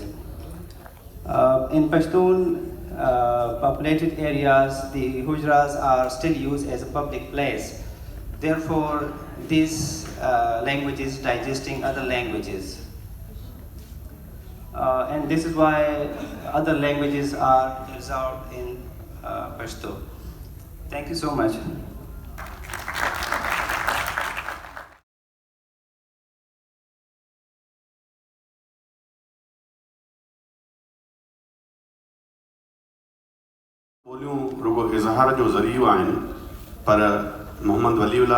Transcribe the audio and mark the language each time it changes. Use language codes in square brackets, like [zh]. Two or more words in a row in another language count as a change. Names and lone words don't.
[en] In Pashtun populated areas, the Hujras are still used as a public place. Therefore, this language is digesting other languages. And this is why other languages are resolved in Pashto. Thank you so much. [sd] ॿोलियूं रुगो इज़हार जो ज़रियो आहिनि, पर मोहम्मद वलीउल्लाह